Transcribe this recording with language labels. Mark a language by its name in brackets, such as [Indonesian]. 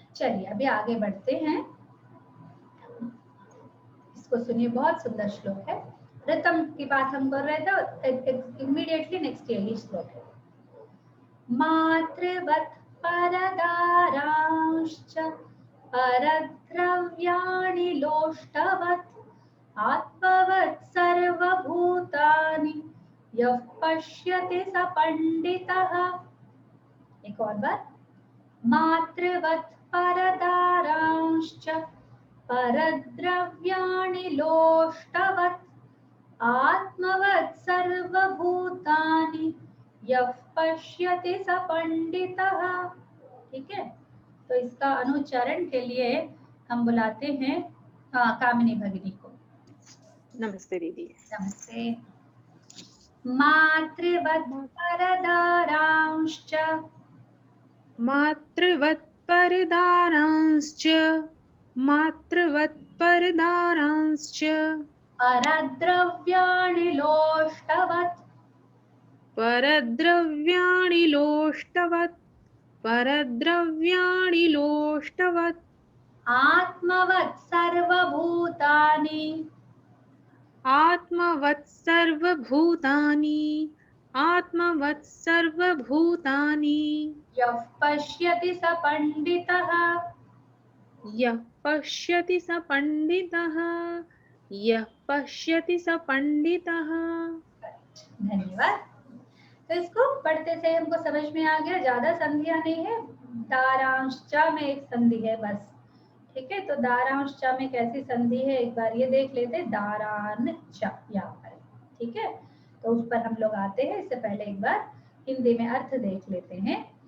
[Hindi] चलिए अभी आगे बढ़ते हैं, इसको सुनिए, बहुत सुंदर श्लोक है। ऋतम की बात हम कर रहे थे, इमीडिएटली नेक्स्ट यही श्लोक है। [Sanskrit] मातृवत् परदारांश्च परद्रव्याणि लोष्टवत् आत्मवत् सर्वभूतानि यः पश्यति स पंडितः। एक और बार, मातृवत् परदारांश्च परद्रव्याणि लोष्टवत् आत्मवत् सर्वभूतानि यः पश्यति स पंडितः। [Hindi] ठीक है, तो इसका अनुच्चारण के लिए हम बुलाते हैं कामिनी भगिनी को। नमस्ते दीदी। [Sanskrit] नमस्ते। मातृवत् परदारांश्च मातृवत् परदारांश्च मातृवत् परदारांश्च परद्रव्याणि लोष्टवत् परद्रव्याणि लोष्टवत् परद्रव्याणि लोष्टवत् आत्मवत् सर्वभूतानि आत्मवत् सर्वभूतानि आत्मवत् सर्वभूतानि यः पश्यति स पंडितः यः पश्यति स पंडितः यः पश्यति स पंडितः। [Hindi] धन्यवाद। तो इसको पढ़ते से हमको समझ में आ गया, ज्यादा संधियां नहीं है, दारांश च में एक संधि है बस। ठीक है, तो दारांश च में कैसी संधि है एक बार ये देख लेते हैं, दारान च यहाँ पर। ठीक है, तो उस पर हम लोग आते हैं, इससे पहले एक बार हिंदी में अर्थ देख लेते हैं।